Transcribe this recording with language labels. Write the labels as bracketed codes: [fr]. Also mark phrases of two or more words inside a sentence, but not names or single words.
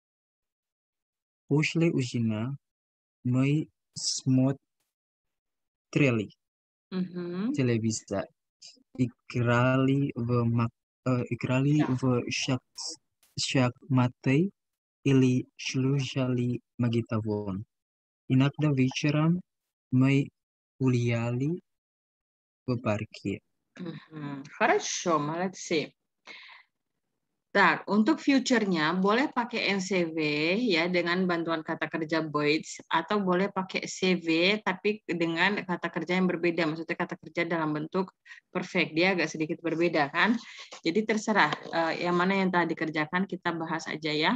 [ru] После ужина мы смотрели телевизор, играли в шахматы или слушали магнитофон. Иногда вечером мы гуляли в парке. Хорошо, молодцы. [id] Tak, untuk future-nya boleh pakai NCV ya dengan bantuan kata kerja Boits atau boleh pakai CV tapi dengan kata kerja yang berbeda. Maksudnya kata kerja dalam bentuk perfect. Dia agak sedikit berbeda kan. Jadi terserah yang mana yang telah dikerjakan kita bahas aja ya.